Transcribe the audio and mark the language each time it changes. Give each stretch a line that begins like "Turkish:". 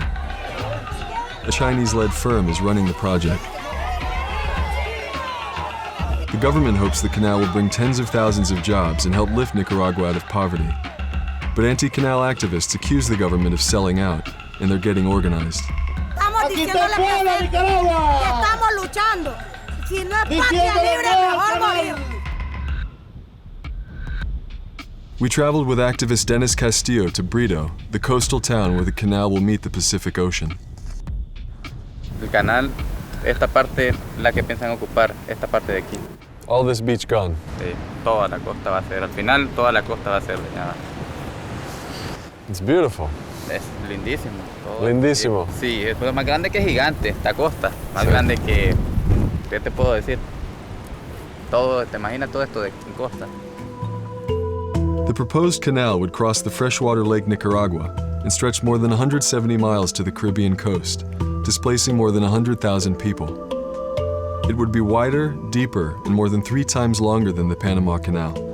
English: A Chinese-led firm is running the project. The government hopes the canal will bring tens of thousands of jobs and help lift Nicaragua out of poverty. But anti-canal activists accuse the government of selling out, and they're getting organized.
Spanish: Aquí está el pueblo de Nicaragua. Estamos luchando. Si no es patria libre, mejor morir.
English: We traveled with activist Dennis Castillo to Brito, the coastal town where the canal will meet the Pacific Ocean.
Spanish: El canal, esta parte, la que piensan ocupar, esta parte de aquí.
English: All this beach gone?
Spanish: Sí, toda la costa va a ser, al final toda la costa va a ser dañada.
English: It's beautiful.
Spanish: Es lindísimo. Todo. Lindísimo. Sí, es más grande que gigante, esta costa. Más grande que, ¿qué te puedo decir? Todo, te imaginas todo esto de costa.
English: The proposed canal would cross the freshwater Lake Nicaragua and stretch more than 170 miles to the Caribbean coast, displacing more than 100,000 people. It would be wider, deeper, and more than 3 times longer than the Panama Canal.